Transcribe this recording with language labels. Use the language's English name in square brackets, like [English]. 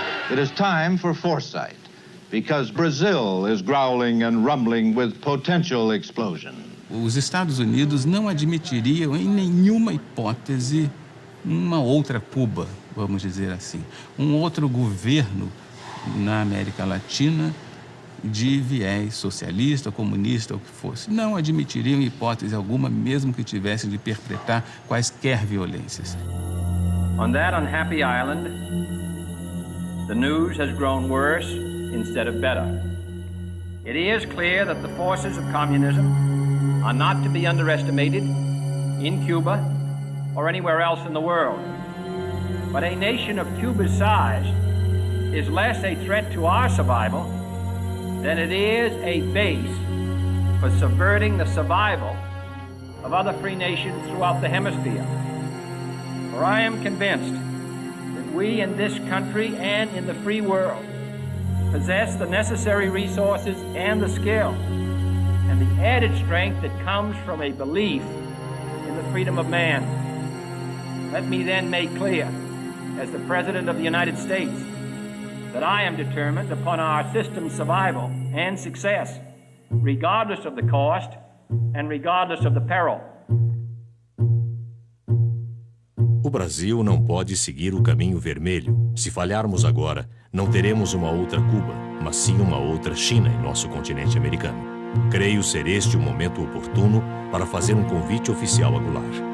[English] It is time for foresight, because Brazil is growling and rumbling with potential explosion. [Portuguese] Os Estados Unidos não admitiriam em nenhuma hipótese uma outra Cuba, vamos dizer assim, um outro governo na América Latina de viés socialista, comunista, ou o que fosse. Não admitiriam em hipótese alguma, mesmo que tivesse de perpetrar quaisquer violências. [English] On that unhappy island, the news has grown worse instead of better. It is clear that the forces of communism are not to be underestimated in Cuba or anywhere else in the world. But a nation of Cuba's size is less a threat to our survival than it is a base for subverting the survival of other free nations throughout the hemisphere. For I am convinced we in this country and in the free world possess the necessary resources and the skill and the added strength that comes from a belief in the freedom of man. Let me then make clear, as the President of the United States, that I am determined upon our system's survival and success, regardless of the cost and regardless of the peril. [Portuguese] O Brasil não pode seguir o caminho vermelho. Se falharmos agora, não teremos uma outra Cuba, mas sim uma outra China em nosso continente americano. Creio ser este o momento oportuno para fazer um convite oficial a Goulart.